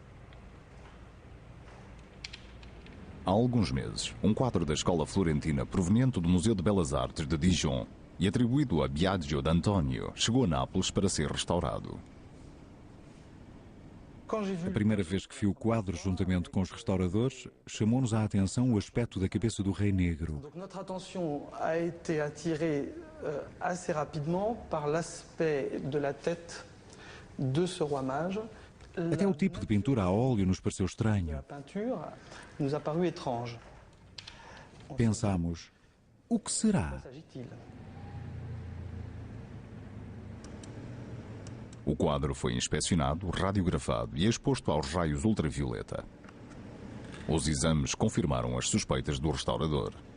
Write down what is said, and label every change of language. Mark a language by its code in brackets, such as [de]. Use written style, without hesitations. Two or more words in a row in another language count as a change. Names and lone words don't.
[pt] Há alguns meses, um quadro da Escola Florentina proveniente do Museu de Belas Artes de Dijon e atribuído a Biagio d'Antonio chegou a Nápoles para ser restaurado. A primeira vez que vi o quadro juntamente com os restauradores, chamou-nos a atenção o aspecto da cabeça do Rei Negro. [fr] Notre attention a été attirée assez rapidement par l'aspect de la tête de ce roi mage. [pt] Até o tipo de pintura a óleo nos pareceu estranho. [fr] A peinture nous a paru étrange. [pt] Pensámos, o que será? O quadro foi inspecionado, radiografado e exposto aos raios ultravioleta. Os exames confirmaram as suspeitas do restaurador.